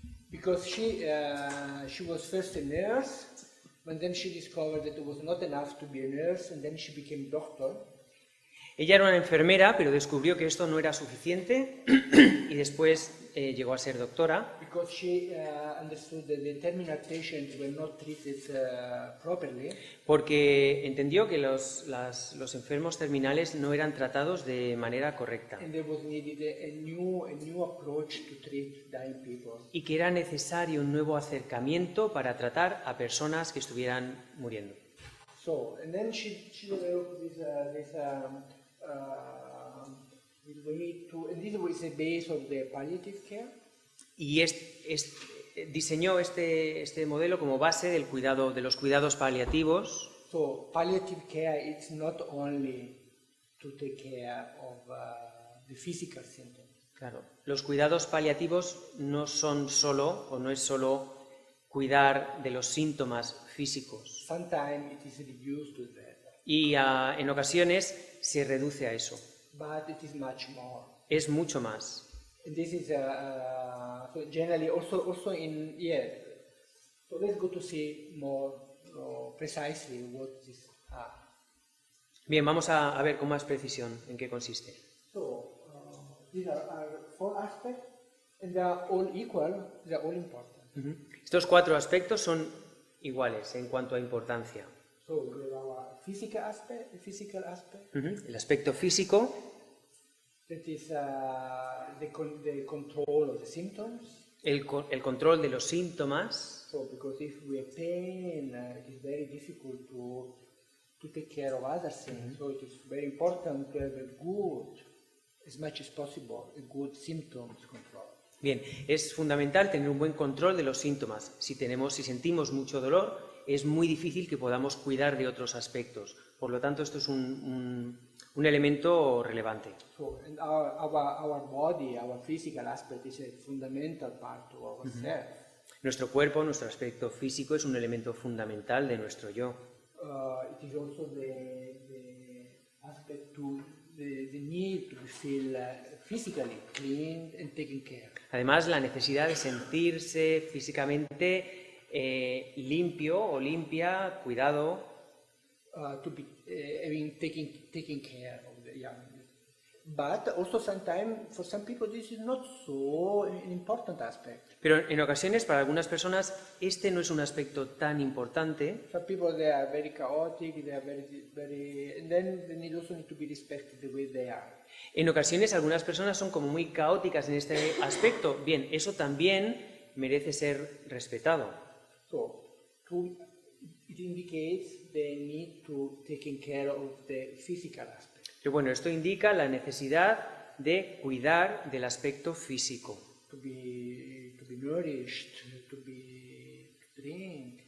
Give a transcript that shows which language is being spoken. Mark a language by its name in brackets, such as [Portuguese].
[English] Because she was first a nurse, but then she discovered that it was not enough to be a nurse, and then she became doctor. [Spanish] Ella era una enfermera, pero descubrió que esto no era suficiente y después llegó a ser doctora. [English] Because she understood that the terminal patients were not treated properly. [Spanish] Porque entendió que los enfermos terminales no eran tratados de manera correcta [English] And there was needed a new approach to treat dying people. [Spanish] y que era necesario un nuevo acercamiento para tratar a personas que estuvieran muriendo. [English] So, and then she developed this way to, and this was the base of the palliative care. [Spanish] Y diseñó este modelo como base de los cuidados paliativos. [English] So, palliative care is not only to take care of the physical symptoms. [Spanish] Claro, los cuidados paliativos no son solo, o no es solo cuidar de los síntomas físicos. [English] Sometimes it is reduced to that, [Spanish] Y en ocasiones se reduce a eso. [English] but it is much more. [Spanish] Es mucho más. [English] And this is so generally also in So let's go to see more precisely what this are. [Spanish] Bien, vamos a ver con más precisión en qué consiste. [English] So these are 4 aspects, and they are all equal. They are all important. Ujú. [Spanish] Estos 4 aspectos son iguales en cuanto a importancia. [English] So we have our physical aspect. [Spanish] Ujú. El aspecto físico, [English] That is the control of the symptoms. [Spanish] el control de los síntomas. [English] So because if we have pain, it is very difficult to take care of other things. So it is very important to have a good, as much as possible, a good symptoms control. [Spanish] Bien, es fundamental tener un buen control de los síntomas. Si sentimos mucho dolor, es muy difícil que podamos cuidar de otros aspectos. Por lo tanto, esto es un elemento relevante. [English] So, and our body, our physical aspect is a fundamental part of ourselves. [Spanish] Nuestro cuerpo, nuestro aspecto físico es un elemento fundamental de nuestro yo. [English] It is also the aspect the need to feel physically clean and taken care. [Spanish] Además, la necesidad de sentirse físicamente limpio o limpia, cuidado, [English] To be taking care of the young. But also sometimes for some people this is not so an important aspect. [Spanish] pero en ocasiones para algunas personas este no es un aspecto tan importante. [English] Some people they are very chaotic, they are very, and then they also need to be respected the way they are. [Spanish] En ocasiones algunas personas son como muy caóticas en este aspecto. Bien, eso también merece ser respetado. [English] So it indicates the need to taking care of the physical aspect. [Spanish] Pero bueno, esto indica la necesidad de cuidar del aspecto físico. [English] To be nourished, to drink.